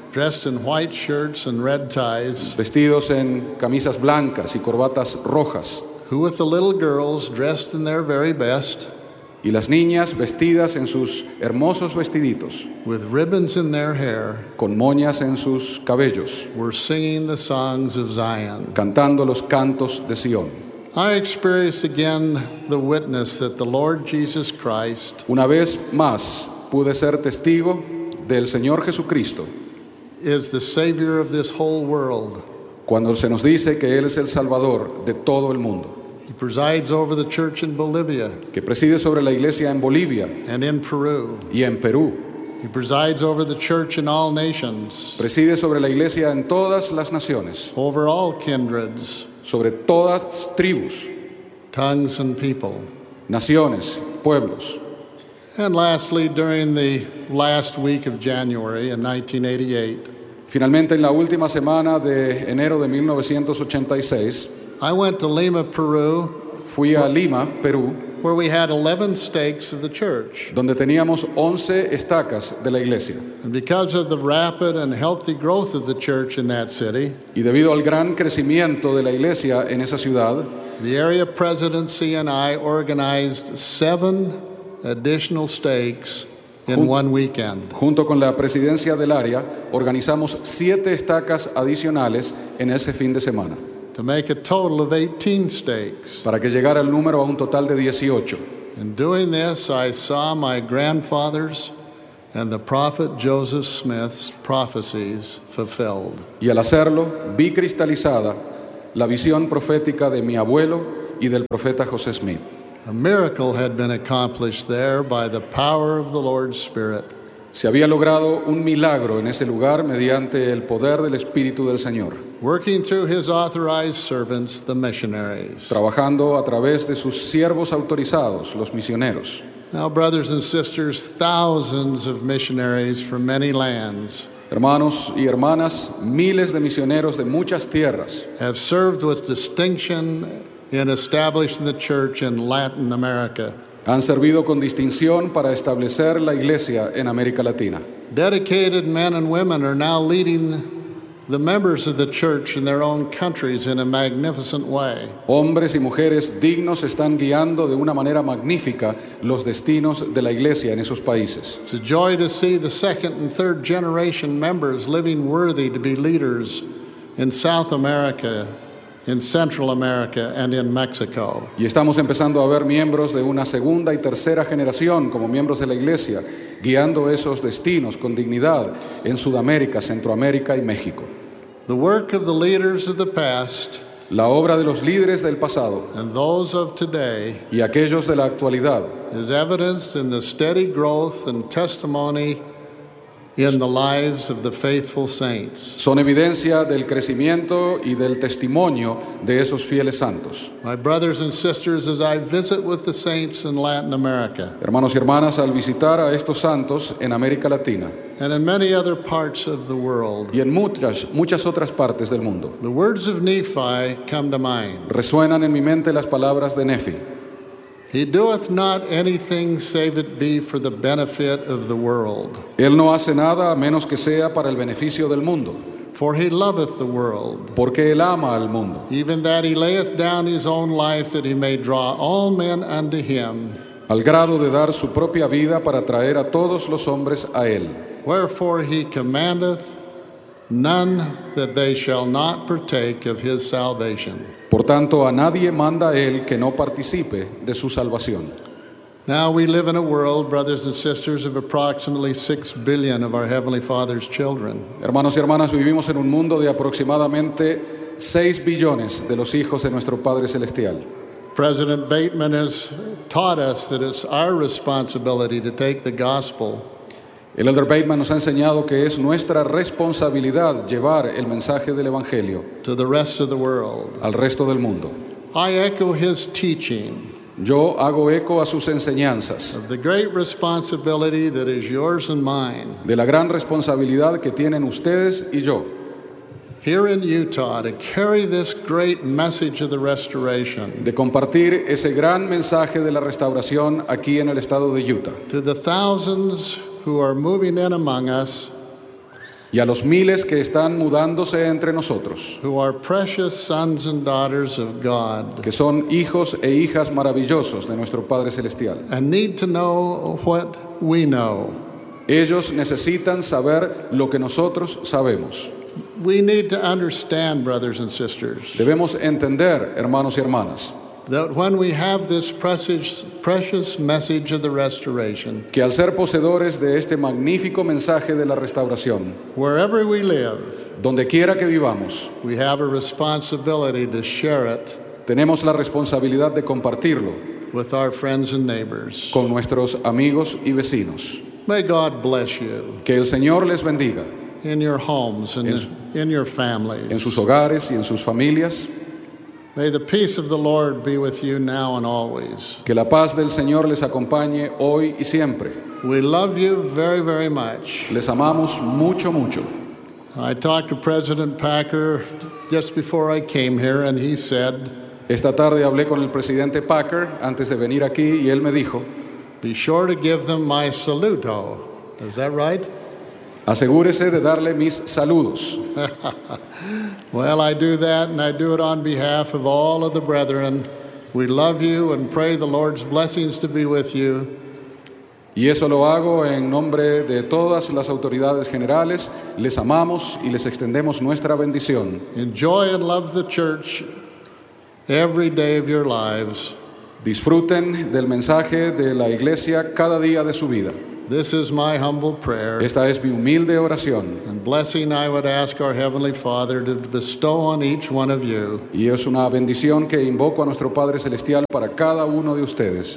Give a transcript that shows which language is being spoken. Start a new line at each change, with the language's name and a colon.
English: Dressed in white shirts and red ties.
Spanish: Vestidos en camisas blancas y corbatas rojas.
English: Who with the little girls dressed in their very best.
Spanish: Y las niñas vestidas en sus hermosos vestiditos.
English: With ribbons in their hair.
Spanish: Con moñas en sus cabellos.
English: Were singing the songs of Zion.
Spanish: Cantando los cantos de Sion.
English: I experienced again the witness that the Lord Jesus Christ.
Spanish: Una vez más pude ser testigo del Señor Jesucristo.
English: Is the savior of this whole world.
Spanish: Cuando se nos dice que él es el salvador de todo el mundo.
English: He presides over the church in Bolivia.
Spanish: Que preside sobre la iglesia en Bolivia.
English: And in Peru.
Spanish: Y en Perú.
English: He presides over the church in all nations.
Spanish: Preside sobre la iglesia en todas las naciones.
English: Over all kindreds.
Spanish: Sobre todas tribus.
English: Tongues and people.
Spanish: Naciones, pueblos.
English: And lastly, during the last week of January in 1988.
Spanish: Finalmente, en la última semana de enero de 1986.
English: I went to Lima, Peru.
Spanish: Fui a Lima, Perú.
English: Where we had 11 stakes of the church.
Spanish: Donde teníamos 11 estacas de la iglesia.
English: And because of the rapid and healthy growth of the church in that city.
Spanish: Y debido al gran crecimiento de la iglesia en esa ciudad.
English: The area presidency and I organized 7 additional stakes in 1 weekend.
Spanish: Junto con la presidencia del área, organizamos 7 estacas adicionales en ese fin de semana.
English: To make a total of 18 stakes.
Spanish: Para que llegara el número a un total de 18.
English: In doing this, I saw my grandfather's and the prophet Joseph Smith's prophecies fulfilled.
Spanish: Y al hacerlo, vi cristalizada la visión profética de mi abuelo y del profeta José Smith.
English: A miracle had been accomplished there by the power of the Lord's Spirit.
Spanish: Se había logrado un milagro en ese lugar mediante el poder del Espíritu del Señor.
English: Working through his authorized servants, the missionaries.
Spanish: Trabajando a través de sus siervos autorizados, los misioneros.
English: Now, brothers and sisters, thousands of missionaries from many lands.
Spanish: Hermanos y hermanas, miles de misioneros de muchas tierras.
English: Have served with distinction in establishing the church in Latin America.
Spanish: Han servido con distinción para establecer la iglesia en América Latina.
English: Dedicated men and women are now leading the members of the church in their own countries in a magnificent way.
Spanish: Hombres y mujeres dignos están guiando de una manera magnífica los destinos de la iglesia en esos países.
English: It's a joy to see the second and third generation members living worthy to be leaders in South America. In Central America and in Mexico.
Spanish: Y estamos empezando a ver miembros de una segunda y tercera generación como miembros de la iglesia guiando esos destinos con dignidad en Sudamérica, Centroamérica y México.
English: The work of the leaders of the past.
Spanish: La obra de los líderes del pasado
English: and those of today
Spanish: y aquellos de la actualidad
English: is evidenced in the steady growth and testimony in the lives of the faithful saints.
Spanish: Son evidencia del crecimiento y del testimonio de esos fieles santos.
English: My brothers and sisters, as I visit with the saints in Latin America.
Spanish: Hermanos y hermanas, al visitar a estos santos en América Latina.
English: And in many other parts of the world.
Spanish: Y en muchas otras partes del mundo.
English: The words of Nephi come to mind.
Spanish: Resuenan en mi mente las palabras de Nefi.
English: He doeth not anything save it be for the benefit of the world.
Spanish: Él no hace nada a menos que sea para el beneficio del mundo.
English: For he loveth the world.
Spanish: Porque él ama al mundo.
English: Even that he layeth down his own life that he may draw all men unto him.
Spanish: Al grado de dar su propia vida para traer a todos los hombres a él.
English: Wherefore he commandeth none that they shall not partake of his salvation.
Spanish: Por tanto, a nadie manda él que no participe de su salvación.
English: Now we live in a world, brothers and sisters, of approximately 6 billion of our Heavenly Father's children.
Spanish: Hermanos y hermanas, vivimos en un mundo de aproximadamente 6 billones de los hijos de nuestro Padre Celestial.
English: President Bateman has taught us that it's our responsibility to take the gospel.
Spanish: El Elder Bateman nos ha enseñado que es nuestra responsabilidad llevar el mensaje del Evangelio
English: to the rest of the world.
Spanish: Al resto del mundo.
English: I echo his teaching.
Spanish: Yo hago eco a sus enseñanzas.
English: Of the great responsibility that is yours and mine.
Spanish: De la gran responsabilidad que tienen ustedes y yo.
English: Here in Utah, to carry this great message of the restoration.
Spanish: De compartir ese gran mensaje de la restauración aquí en el estado de Utah.
English: To the thousands who are moving in among us.
Spanish: Y a los miles que están mudándose entre nosotros.
English: Who are precious sons and daughters of God.
Spanish: Que son hijos e hijas maravillosos de nuestro Padre Celestial.
English: And need to know what we know.
Spanish: Ellos necesitan saber lo que nosotros sabemos.
English: We need to understand, brothers and sisters.
Spanish: Debemos entender, hermanos y hermanas.
English: That when we have this precious message of the restoration,
Spanish: que al ser poseedores de este magnífico mensaje de la restauración,
English: wherever we live,
Spanish: donde quiera que vivamos,
English: we have a responsibility to share it.
Spanish: Tenemos la responsabilidad de compartirlo
English: with our friends and neighbors,
Spanish: con nuestros amigos y vecinos.
English: May God bless you.
Spanish: Que el Señor les bendiga.
English: In your homes and in your families.
Spanish: En sus hogares y en sus familias.
English: May the peace of the Lord be with you now and always.
Spanish: Que la paz del Señor les acompañe hoy y siempre.
English: We love you very, very much.
Spanish: Les amamos mucho, mucho.
English: I talked to President Packer just before I came here, and he said,
Spanish: esta tarde hablé con el presidente Packer antes de venir aquí, y él me dijo,
English: be sure to give them my saluto. Is that right?
Spanish: Asegúrese de darle mis saludos.
English: Well, I do that, and I do it on behalf of all of the brethren. We love you and pray the Lord's blessings to be with you.
Spanish: Y eso lo hago en nombre de todas las autoridades generales. Les amamos y les extendemos nuestra bendición.
English: Enjoy and love the church every day of your lives.
Spanish: Disfruten del mensaje de la iglesia cada día de su vida.
English: This is my humble prayer.
Spanish: Esta es mi humilde oración.
English: And blessing I would ask our Heavenly Father to bestow on each one of you.
Spanish: Y es una bendición que invoco a nuestro Padre Celestial para cada uno de ustedes.